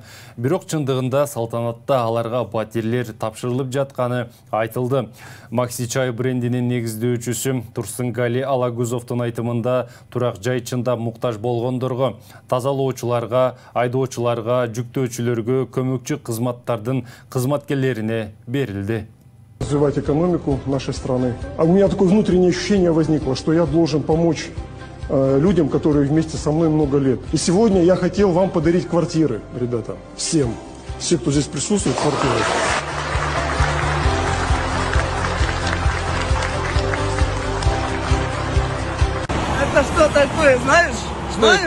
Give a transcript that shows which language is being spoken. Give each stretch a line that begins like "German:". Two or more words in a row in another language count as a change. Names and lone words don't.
Kyrgyz: Бирок чындыгында салтанатта аларга батирлер тапшырылып жатканы айтылды. Макси чай брендинин негиздөөчүсү Турсунгали Алагузовдун айтымында турак жай чындап муктаж болгондорго, тазалоочуларга, айдоочуларга, жүктөөчүлөргө көмөкчү кызматтардын кызматкерлерине берилди.
Russian: Развивать экономику нашей страны. А у меня такое внутреннее ощущение возникло, что я должен помочь людям, которые вместе со мной много лет. И сегодня я хотел вам подарить квартиры, ребята, всем. Все, кто здесь присутствует, квартиры. Это что такое, знаешь? Знаешь?